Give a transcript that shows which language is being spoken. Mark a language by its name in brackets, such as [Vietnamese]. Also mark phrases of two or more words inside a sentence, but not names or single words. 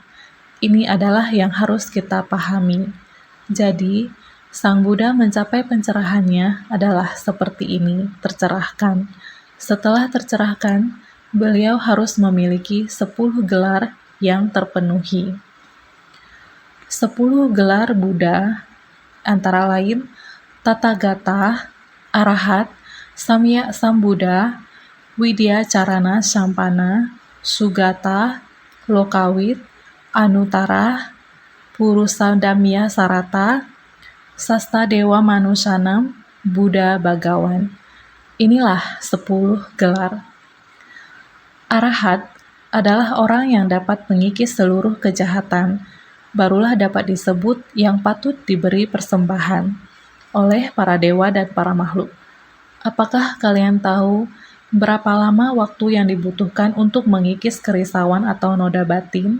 [Indonesian] Ini adalah yang harus kita pahami. Jadi, Sang Buddha mencapai pencerahannya adalah seperti ini, tercerahkan. Setelah tercerahkan, beliau harus memiliki 10 gelar yang terpenuhi. 10 gelar Buddha, antara lain Tathagata, Arahat, Samya Sambuddha, Widya Carana Sampana, Sugata, Lokawit, Anuttara, Purusadamya Sarata, Sasta Dewa Manusanam, Buddha Bagawan. Inilah 10 gelar. Arahat adalah orang yang dapat mengikis seluruh kejahatan, barulah dapat disebut yang patut diberi persembahan oleh para dewa dan para makhluk. Apakah kalian tahu berapa lama waktu yang dibutuhkan untuk mengikis kerisauan atau noda batin?